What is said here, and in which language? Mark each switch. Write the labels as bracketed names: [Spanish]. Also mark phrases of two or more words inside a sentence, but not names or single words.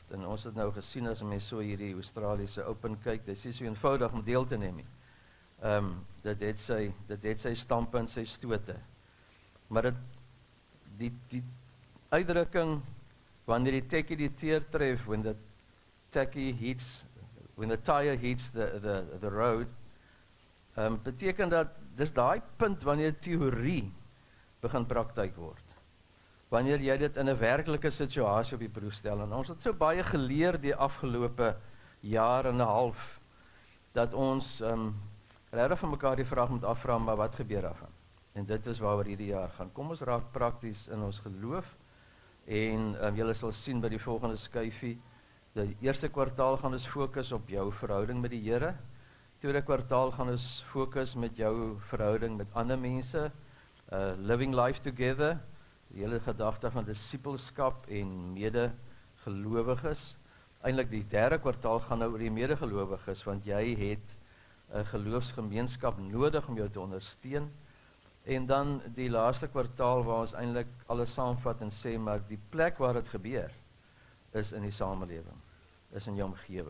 [Afrikaans] En ons het nou gesien as mense so hierdie Australiese Open kyk, dit is so eenvoudig om deel te neem nie. Dit het sy stampe en sy stote. Maar die uitdrukking wanneer die tekkie die teer tref, [English] when the tire hits the road, [Afrikaans] beteken dat dis daai punt wanneer teorie begin praktyk word. Wanneer jy dit in 'n werklike situasie op die proef stel. En ons het so baie geleer die afgelope jaar en 'n half dat ons regtig van mekaar die vraag moet afvra, maar wat gebeur daarvan? En dit is waaroor hierdie jaar gaan. Kom ons raak prakties in ons geloof en julle sal sien by die volgende skyfie, die eerste kwartaal gaan ons fokus op jou verhouding met die Here. Tweede kwartaal gaan ons fokus met jou verhouding met ander mense, [English] living life together, [Afrikaans] die hele gedagte van disipelskap en medegelowiges. Eintlik die derde kwartaal gaan nou oor die medegelowiges, want jy het 'n geloofsgemeenskap nodig om jou te ondersteun. En dan die laaste kwartaal waar ons eintlik alles saamvat en sê, maar die plek waar dit gebeur, is in die samelewing, is in jou omgewing.